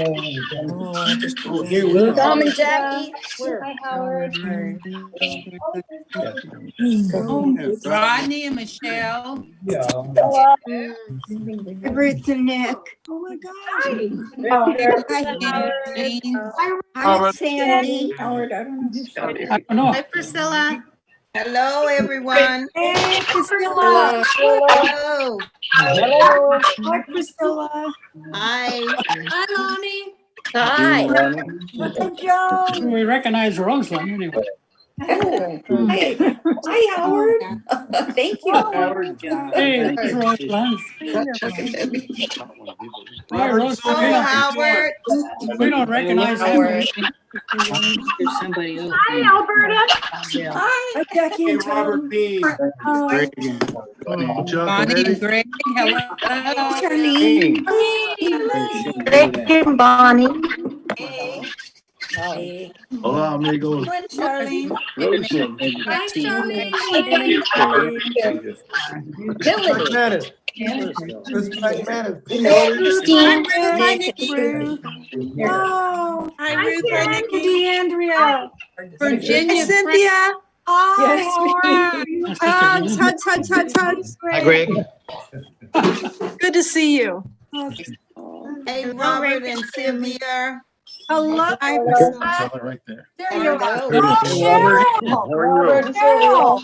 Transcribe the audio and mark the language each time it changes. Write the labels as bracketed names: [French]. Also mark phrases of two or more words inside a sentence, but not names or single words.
[English] Tom and Jackie. Hi, Howard. Rodney and Michelle. Hello. Ruth and Nick. Oh my gosh. Hi, Jane. Hi, Sandy. Howard, I don't know. I don't know. Hi, Priscilla. Hello, everyone. Hey, Priscilla. Hello. Hello. Hi, Priscilla. Hi. Hi, Lonnie. Hi. We recognize Roseland anyway. Hey, hi, Howard. Thank you. Hey, there's Roseland. Hi, Roseland. Howard. We don't recognize Howard. There's somebody else. Hi, Alberta. Hi, Jackie and Tom. P. Hi. Chuck Bonnie and and Greg, hello. Charlene. Greg and Bonnie. Hey. [Spanish] Hola, amigos. [English] Hi, Charlene. Hi, Charlene. Billy. Hi, Nick Ruth. Oh, hi, Ruth. Hi, Nikki. DeAndrea. Virginia. Cynthia. Hi, Yes, Howard. Hugs, hugs, hugs, hugs, hugs. Hi, Greg. Good to see you. Hey, Robert and Sylvia. Hello. Hi, Right there. there you are. Carrol.